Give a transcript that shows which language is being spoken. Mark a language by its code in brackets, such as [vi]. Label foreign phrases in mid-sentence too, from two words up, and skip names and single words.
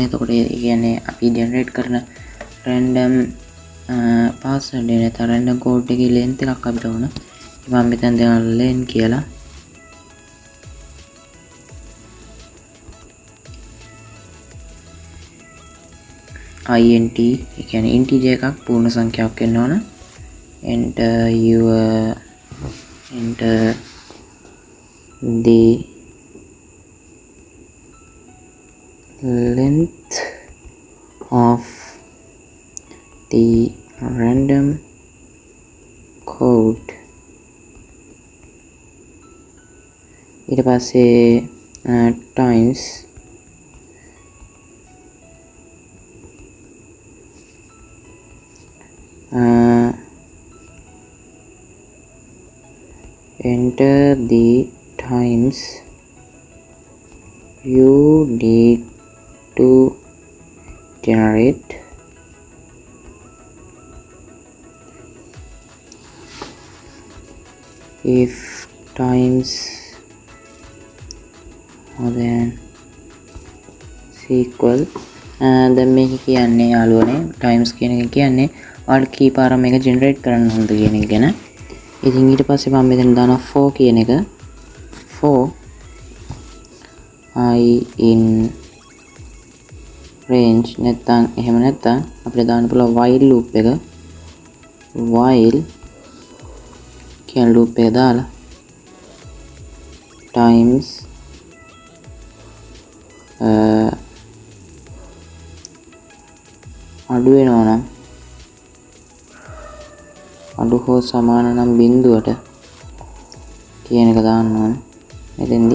[si] එතකොට ඒ කියන්නේ අපි generate කරන [en] random password [si] එක නැත්නම් [en] random code [si] එකේ length එකක් අපිට ඕන. මම මෙතන දෙනවා len කියලා. int ඒ කියන්නේ integer එකක් පූර්ණ සංඛ්‍යාවක් වෙන්න ඕන. [en] enter the length of the random code. [si] ඊට පස්සේ times [en] enter the times you need to generate if times more than equal. [si] දැන් මේක කියන්නේ යාළුවනේ times කියන එක කියන්නේ ඔයාලට කී පාරක් මේක generate කරන්න ඕනද කියන එක ගැන. ඉතින් ඊට පස්සේ මම මෙතන දානවා for කියන එක. [en] for I in range [si] නැත්නම් එහෙම නැත්නම් අපිට දාන්න පුළුවන් [en] while loop [si] එක. while කියන loop එක දාලා times අඩු වෙනවා නම් අඩු හෝ සමාන නම් බිඳුවට කියන එක දාන්න ඕන මෙතෙන්දී.